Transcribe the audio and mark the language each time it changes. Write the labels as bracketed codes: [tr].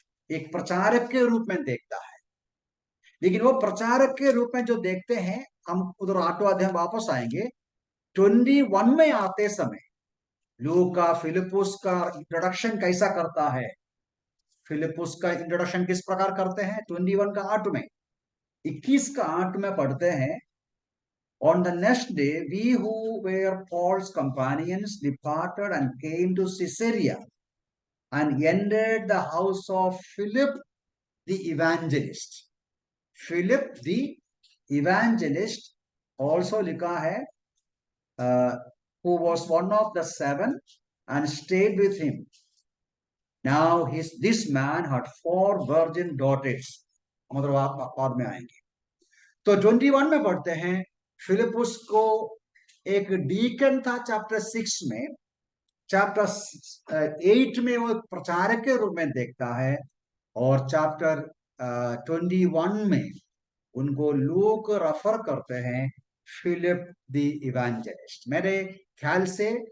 [hi] एक प्रचारक के रूप में देखता है। लेकिन वो प्रचारक के रूप में जो देखते हैं, हम उधर 8वां अध्याय वापस आएंगे। 21 में आते समय लूका फिलिपुस का इंट्रोडक्शन कैसा करता है? फिलिपुस का इंट्रोडक्शन किस प्रकार करते हैं? 21 का 8 में, 21 का 8 में पढ़ते हैं, [en] On the next day, we who were Paul's companions departed and came to Caesarea and entered the house of Philip the evangelist. Philip the evangelist, also लिखा है, who was one of the 7 and stayed with him. Now this man had 4 virgin daughters. [hi] मतलब आप बाद में आएंगे। तो 21 में पढ़ते हैं, फिलिपुस को एक डीकन था चैप्टर 6 में। चैप्टर 8 में वो प्रचारक के रूप में देखता है, और चैप्टर 21 में उनको लोग रेफर करते हैं फिलिप द इवेंजलिस्ट। मेरे ख्याल से